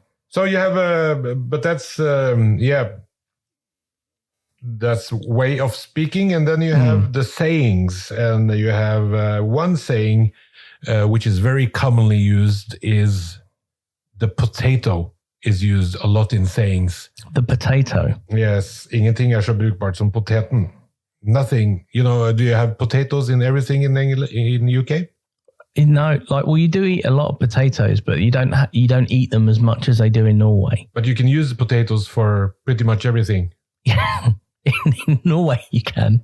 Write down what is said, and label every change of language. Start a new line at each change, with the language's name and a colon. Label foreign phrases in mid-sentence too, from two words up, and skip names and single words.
English: So you have but that's that's way of speaking, and then you have the sayings, and you have one saying which is very commonly used is the potato is used a lot in sayings. The potato. Yes,
Norwegian: ingenting så brukbart som poteten.
English: Nothing, do you have potatoes in everything in UK? No, like, well, you do eat a lot of potatoes, but you don't eat them as much as they do in Norway. But you can use potatoes for pretty much everything. Yeah, in Norway you can.